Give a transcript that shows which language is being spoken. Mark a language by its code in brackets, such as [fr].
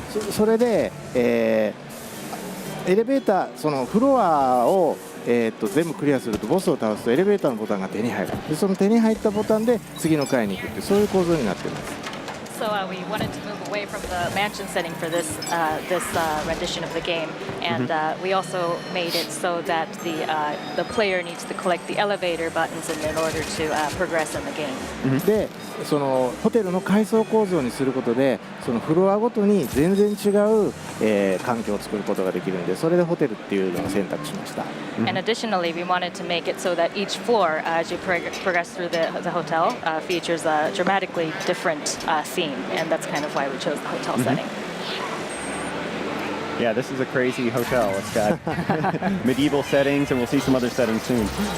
[ja] それで、エレベーター、そのフロアを、全部クリアするとボスを倒すとエレベーターのボタンが手に入る。で、その手に入ったボタンで次の階に行くっていうそういう構造になっています。 [en] So we wanted to move away from the mansion setting for this rendition of the game, and we also made it so that the player needs to collect the elevator buttons in order to progress in the game. [ja] で、そのホテルの階層構造にすることで、そのフロアごとに全然違う、環境を作ることができるので、それでホテルっていうのを選択しました。 [en] And additionally, we wanted to make it so that each floor, as you progress through the hotel, features a dramatically different scene. And that's kind of why we chose the hotel setting. Yeah, this is a crazy hotel. It's got medieval settings, and we'll see some other settings soon.